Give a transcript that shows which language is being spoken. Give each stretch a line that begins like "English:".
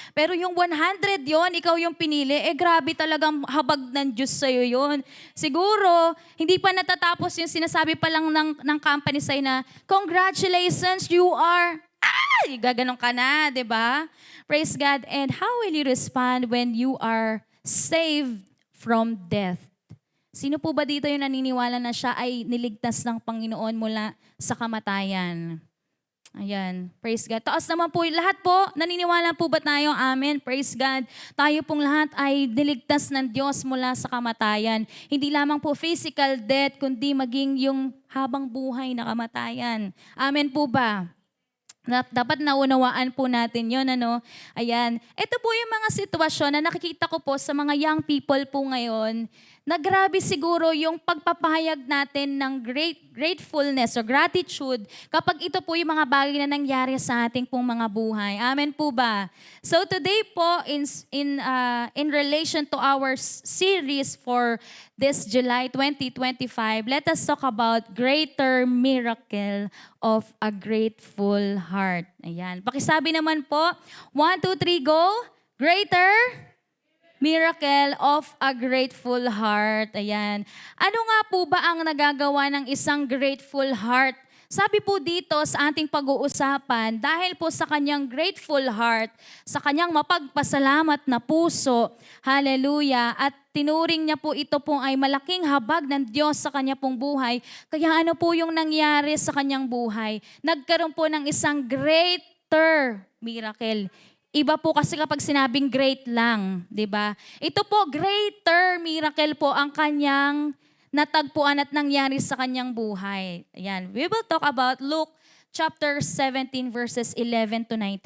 Filipino: Pero yung 100 yon, ikaw yung pinili, grabe talagang habag ng Diyos sa'yo yun. Siguro, hindi pa natatapos yung sinasabi pa lang ng company sa'yo na,
English: congratulations, you are,
Filipino: gaganon ka na, di ba? Praise God.
English: And how will you respond when you are saved from death?
Filipino: Sino po ba dito yung naniniwala na siya ay niligtas ng Panginoon mula sa kamatayan? Ayan, praise God. Taas naman po, lahat po, naniniwala po ba tayo? Amen, praise God. Tayo pong lahat ay niligtas ng Diyos mula sa kamatayan. Hindi lamang po physical death, kundi maging yung habang buhay na kamatayan. Amen po ba? Dapat naunawaan po natin yon, ano? Ayan. Ito po yung mga sitwasyon na nakikita ko po sa mga young people po ngayon na grabe siguro yung pagpapahayag natin ng gratefulness or gratitude kapag ito po yung mga bagay na nangyari sa ating pong mga buhay. Amen po ba?
English: So today po, in relation to our series for this July 2025, let us talk about greater miracle of a grateful heart. Ayan.
Filipino: Pakisabi naman po,
English: 1, 2, 3, go. Greater miracle of a grateful heart. Ayan.
Filipino: Ano nga po ba ang nagagawa ng isang grateful heart? Sabi po dito sa ating pag-uusapan, dahil po sa kanyang grateful heart, sa kanyang mapagpasalamat na puso, hallelujah, at tinuring niya po ito po ay malaking habag ng Diyos sa kanya pong buhay. Kaya ano po yung nangyari sa kanyang buhay? Nagkaroon po ng isang greater miracle. Iba po kasi kapag sinabing great lang, di ba? Ito po, greater miracle po ang kanyang natagpuan at nangyari sa kanyang buhay. Ayan.
English: We will talk about Luke chapter 17 verses 11 to 19.